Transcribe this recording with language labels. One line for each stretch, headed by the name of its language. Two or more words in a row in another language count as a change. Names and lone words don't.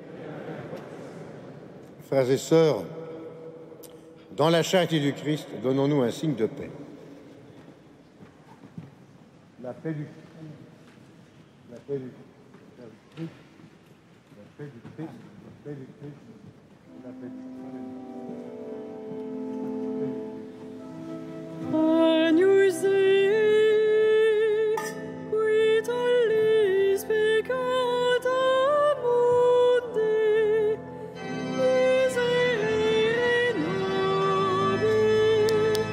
French: Frères et sœurs, dans la charité du Christ, donnons-nous un signe de paix. La paix du Christ, la paix du Christ, la paix du Christ, la paix du Christ, la paix du Christ.
Latin: Agnus Dei, qui tollis peccata mundi, miserere nobis.